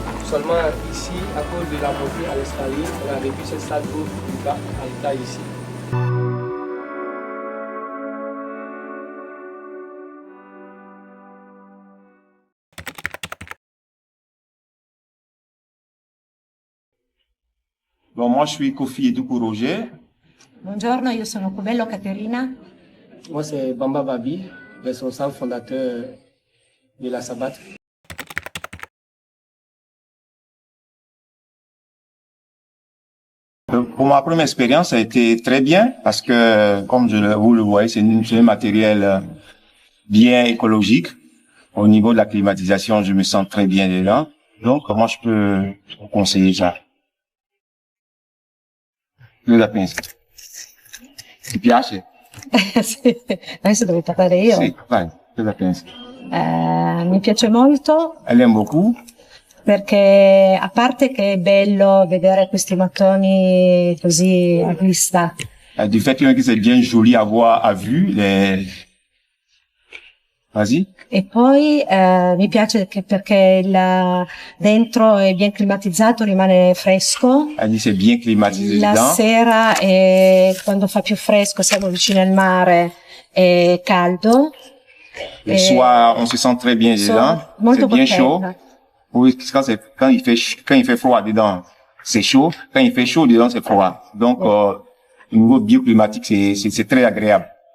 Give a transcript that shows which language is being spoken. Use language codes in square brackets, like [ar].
[fr] Seulement ici, à cause de la montée à l'escalier, on a réduit cette salle d'eau du bas à l'étage ici. Bon, moi, je suis Kofi Edoukou Roger. [it] Buongiorno, io sono Cobello Caterina. [fr] Moi, c'est Bamba Babi, responsable fondateur de la Sabat. Pour ma première expérience, ça a été très bien parce que, comme vous le voyez, c'est un matériel bien écologique. Au niveau de la climatisation, je me sens très bien dedans. Donc, comment je peux vous conseiller ça? [it] Cosa pensi? Ti piace? Sì, adesso devo parlare io. Sì, vai, cosa pensi? Mi piace molto [fr] Elle aime beaucoup. [it] perché, a parte che è bello vedere questi mattoni così a vista, [fr] Du fait que c'est bien joli à voir à vue. Vas-y. [it] e poi mi piace perché dentro è ben climatizzato, rimane fresco. [fr] Elle dit c'est bien climatisé [it] La [fr] dedans. [it] sera, quando fa più fresco, siamo vicini al mare, è caldo. [fr] Le soir, on se sent très bien dedans. [it] molto [fr] C'est bien chaud. [it] contenta. [fr] Oui, quand il fait froid dedans, c'est chaud. Quand il fait chaud dedans, c'est froid. Donc, au niveau bioclimatique, c'est très agréable.